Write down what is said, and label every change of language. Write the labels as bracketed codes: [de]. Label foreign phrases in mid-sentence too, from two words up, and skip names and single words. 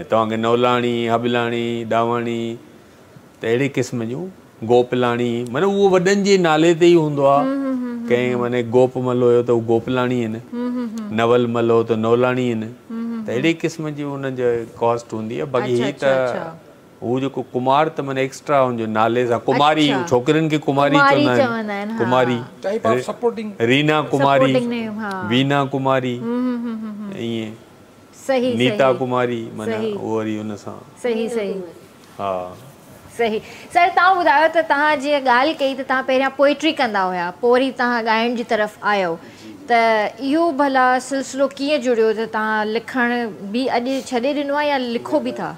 [sd] तव्हांखे नौलाणी, हबलाणी, डावाणी, त अहिड़े क़िस्म जूं, गोपलाणी, माना उहो वॾनि जे नाले ते ई हूंदो आहे। कंहिं माने गोपमल हुयो त उहो गोपलाणी आहिनि। नवल मलो तो नौलाणी आहिनि त अहिड़े क़िस्म जी उन जो कॉस्ट हूंदी आहे बाक़ी हीअ त हू जेको कुमार त माना एक्स्ट्रा हुनजो नाले सां कुमारी छोकिरियुनि खे कुमारी चवंदा आहिनि कुमारी रीना कुमारी वीना कुमारी ईअं सही नीता कुमारी माना उहो वरी हुन सां सही सही हा सही सर तव्हां ॿुधायो त तव्हां जीअं ॻाल्हि कई त तव्हां पहिरियां पोइट्री कंदा हुया पोइ वरी तव्हां ॻाइण जी तरफ़ आयो त इहो भला सिलसिलो कीअं जुड़ियो त तव्हां लिखण बि अॼु छॾे ॾिनो आहे या लिखो बि था